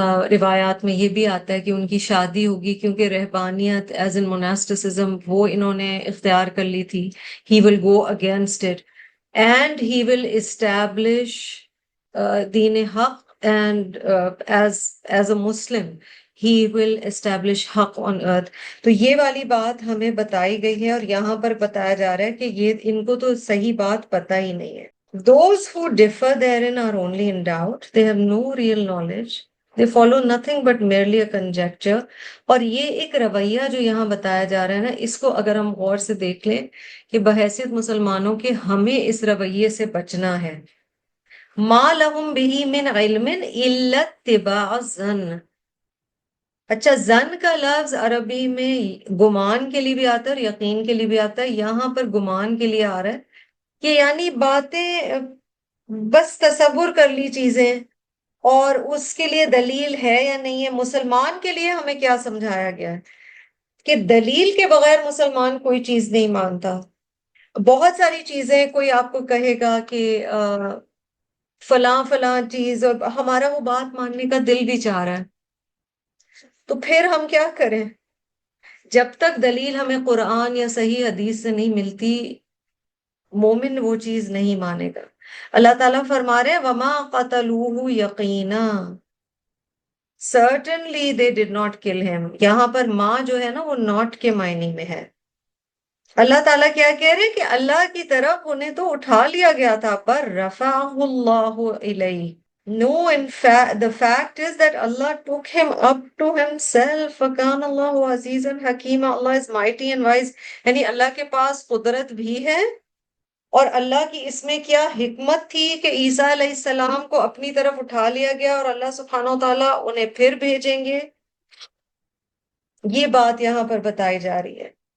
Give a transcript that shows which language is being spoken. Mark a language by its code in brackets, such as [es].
[ur] روایات میں یہ بھی آتا ہے کہ ان کی شادی ہوگی، کیونکہ رہبانیت [en] as in monasticism [ur] وہ انہوں نے اختیار کر لی تھی۔ [en] He will go against it and he will establish دین حق، and as a Muslim he will establish حق on earth. [ur] تو یہ والی بات ہمیں بتائی گئی ہے اور یہاں پر بتایا جا رہا ہے کہ یہ ان کو تو صحیح بات پتہ ہی نہیں ہے. [en] Those who differ therein are only in doubt. They have no real knowledge. They follow nothing but merely a conjecture. [ur] اور یہ ایک رویہ جو یہاں بتایا جا رہا ہے نا، اس کو اگر ہم غور سے دیکھ لیں کہ بحیثیت مسلمانوں کے ہمیں اس رویے سے بچنا ہے. [ar] ما لهم به من علم الا اتباع الظن. [ur] اچھا، زن کا لفظ عربی میں گمان کے لیے بھی آتا ہے اور یقین کے لیے بھی آتا ہے. یہاں پر گمان کے لیے آ رہا ہے کہ یعنی باتیں بس تصور کر لی چیزیں، اور اس کے لیے دلیل ہے یا نہیں ہے. مسلمان کے لیے ہمیں کیا سمجھایا گیا ہے کہ دلیل کے بغیر مسلمان کوئی چیز نہیں مانتا. بہت ساری چیزیں کوئی آپ کو کہے گا کہ فلاں فلاں چیز، اور ہمارا وہ بات ماننے کا دل بھی چاہ رہا ہے، تو پھر ہم کیا کریں؟ جب تک دلیل ہمیں قرآن یا صحیح حدیث سے نہیں ملتی، مومن وہ چیز نہیں مانے گا. اللہ تعالیٰ فرما رہے ہیں [ar] وما قتلوہ یقینا، [en] certainly they did not kill him. [ur] یہاں پر ماں جو ہے نا وہ not کے معنی میں ہے. اللہ تعالیٰ کیا کہہ رہے ہیں کہ اللہ کی طرف انہیں تو اٹھا لیا گیا تھا، [ar] پر رفعہ اللہ الیہ. [en] No, in fact, the fact is that Allah took him up to himself. [ar] فَكَانَ اللَّهُ عَزِيزًا حَكِيمًا. [en] Allah is mighty and wise. [ur] یعنی اللہ کے پاس قدرت بھی ہے، اور اللہ کی اس میں کیا حکمت تھی کہ عیسیٰ علیہ السلام کو اپنی طرف اٹھا لیا گیا اور اللہ سبحانہ وتعالیٰ انہیں پھر بھیجیں گے. یہ بات یہاں پر بتائی جا رہی ہے.